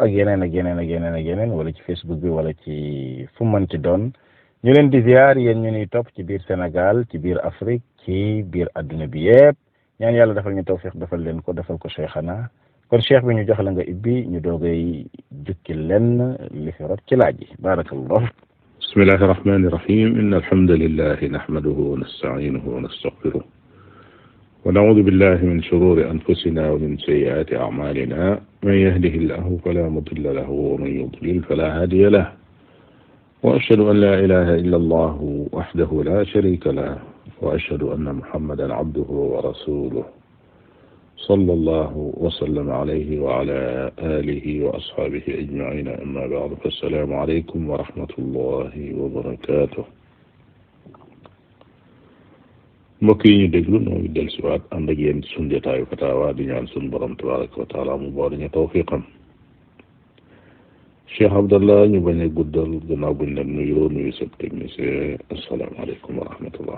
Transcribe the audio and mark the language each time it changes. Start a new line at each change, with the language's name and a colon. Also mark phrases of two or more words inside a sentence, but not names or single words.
Wolof: ak yeneen ak yeneen ak yeneen ak yeneen wala ci Facebook bi wala ci fu mënti doon ñu leen di ziar yéen ñu ñuy topp ci biir Sénégal ci biir Afrique ci biir adduna bi yëpp ñaan yàlla defal ñu tawfiq defal leen ko defal ko Cheikhana kon cheikh bi ñu jox la nga ibbi ñu doogay jukki lenn li fi rot ci laaj yi barakallah.
Arabic: بسم الله الرحمن الرحيم إن الحمد لله نحمده ونستعينه ونستغفره ونعوذ بالله من شرور أنفسنا ومن سيئات أعمالنا من يهده الله فلا مضل له ومن يضلل فلا هادي له وأشهد أن لا إله إلا الله وحده لا شريك له وأشهد أن محمدا عبده ورسوله صلى الله وسلم عليه وعلى آله وأصحابه أجمعين أما بعد فالسلام عليكم ورحمة الله وبركاته
Wolof: mbokk yi ñu déglu noo ngi del siwaat ànd ak yéen sunu jotaayu Fatawa di ñaan sunu borom
Arabic: تبارك وتعالى
Wolof: mu boole ñu tawfiqam Cheikh Abdallah ñu bañ a guddal gannaaw buñ leen nuyoo nuyu sab technicien
Arabic: السلام عليكم ورحمة الله.